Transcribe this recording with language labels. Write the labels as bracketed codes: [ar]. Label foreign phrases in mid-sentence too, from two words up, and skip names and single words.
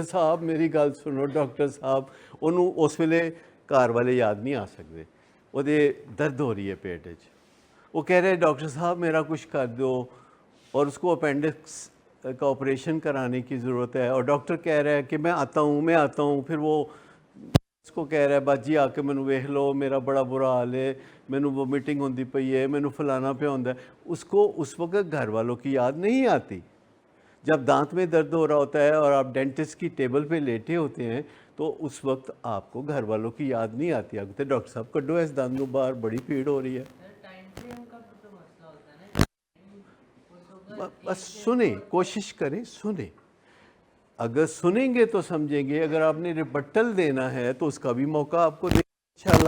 [ur] صاحب [pa] میری گل سنو [ur] ڈاکٹر صاحب, [pa] انہوں اس ویلے [ur] گھر والے یاد نہیں آ سکتے, وہ درد ہو رہی ہے پیٹ وچ, وہ کہہ رہے ڈاکٹر صاحب میرا کچھ کر دو, اور اس کو اپینڈکس کا آپریشن کرانے کی ضرورت ہے, اور ڈاکٹر کہہ رہا ہے کہ میں آتا ہوں, پھر وہ اس کو کہہ رہا ہے [pa] باجی آ کے مینوں ویکھ لو میرا بڑا برا حال ہے, مینوں وومیٹنگ ہوندی پئی ہے, مینوں فلانا پہ ہوندا ہے. [ur] اس کو اس وقت گھر والوں کی یاد نہیں آتی. جب دانت میں درد ہو رہا ہوتا ہے اور آپ ڈینٹسٹ کی ٹیبل پہ لیٹے ہوتے ہیں تو اس وقت آپ کو گھر والوں کی یاد نہیں آتی. آپ کہتے ہیں ڈاکٹر صاحب کڈو اس دانت کو باہر, بڑی پیڑ ہو رہی ہے. بس سنیں, کوشش کریں سنیں, اگر سنیں گے تو سمجھیں گے, اگر آپ نے ریبٹل دینا ہے تو اس کا بھی موقع آپ کو دیں انشاءاللہ.